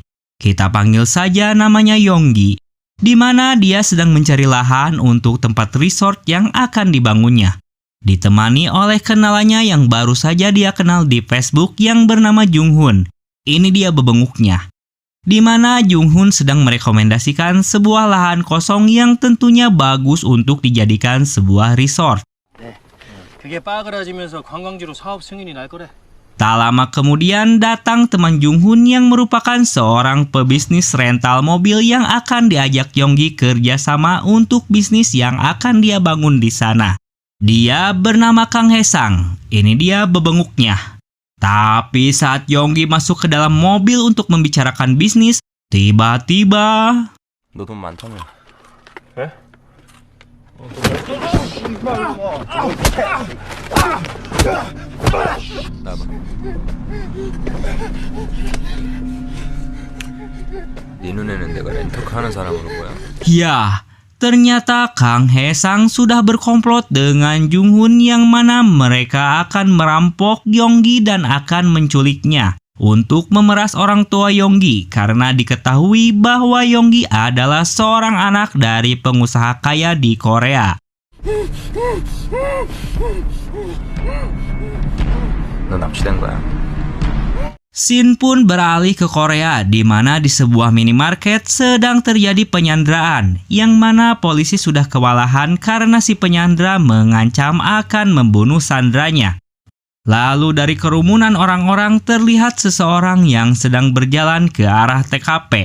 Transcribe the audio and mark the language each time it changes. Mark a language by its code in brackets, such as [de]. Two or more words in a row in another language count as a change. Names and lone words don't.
[id] Kita panggil saja namanya Yonggi, di mana dia sedang mencari lahan untuk tempat resort yang akan dibangunnya. Ditemani oleh kenalannya yang baru saja dia kenal di Facebook yang bernama Jung-hoon. Ini dia bebenguknya. Di mana Jung-hoon sedang merekomendasikan sebuah lahan kosong yang tentunya bagus untuk dijadikan sebuah resort. [ko] 그게 빠그라지면서 관광지로 사업 승인이 날 거래. [id] Tak lama kemudian datang teman Jung-hoon yang merupakan seorang pebisnis rental mobil yang akan diajak Yonggi kerjasama untuk bisnis yang akan dia bangun di sana. Dia bernama Kang Hae-sang. Ini dia bebenguknya. Tapi saat Yonggi masuk ke dalam mobil untuk membicarakan bisnis, tiba-tiba... [ko] 너 돈 많다며. 에? 나봐. 네 눈에는 내가 렌터카 하는 사람으로 보여? [id] Ya, ternyata Kang Hae-sang sudah berkomplot dengan Jung-hoon yang mana mereka akan merampok Yonggi dan akan menculiknya untuk memeras orang tua Yonggi karena diketahui bahwa Yonggi adalah seorang anak dari pengusaha kaya di Korea. [ko] 너 납치된 거야. [id] Scene pun beralih ke Korea, di mana di sebuah minimarket sedang terjadi penyanderaan, yang mana polisi sudah kewalahan karena si penyandera mengancam akan membunuh sandranya. Lalu dari kerumunan orang-orang terlihat seseorang yang sedang berjalan ke arah TKP.